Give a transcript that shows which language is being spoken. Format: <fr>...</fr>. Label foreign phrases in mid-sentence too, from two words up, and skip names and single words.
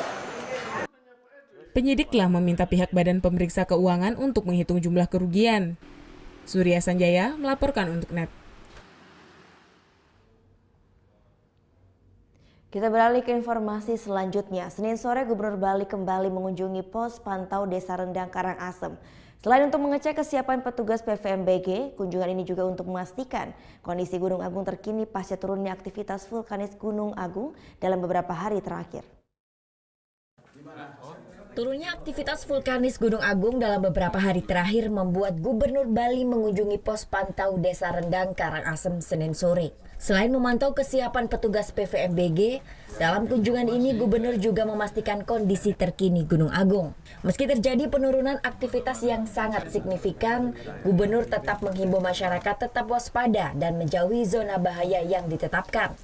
<id>Penyidik telah meminta pihak Badan Pemeriksa Keuangan untuk menghitung jumlah kerugian. Surya Sanjaya melaporkan untuk NET. Kita beralih ke informasi selanjutnya. Senin sore Gubernur Bali kembali mengunjungi pos pantau Desa Rendang Karangasem. Selain untuk mengecek kesiapan petugas PVMBG, kunjungan ini juga untuk memastikan kondisi Gunung Agung terkini pasca turunnya aktivitas vulkanis Gunung Agung dalam beberapa hari terakhir. Turunnya aktivitas vulkanis Gunung Agung dalam beberapa hari terakhir membuat Gubernur Bali mengunjungi pos pantau Desa Rendang Karangasem Senin sore. Selain memantau kesiapan petugas PVMBG, dalam kunjungan ini Gubernur juga memastikan kondisi terkini Gunung Agung. Meski terjadi penurunan aktivitas yang sangat signifikan, Gubernur tetap menghimbau masyarakat tetap waspada dan menjauhi zona bahaya yang ditetapkan.</id>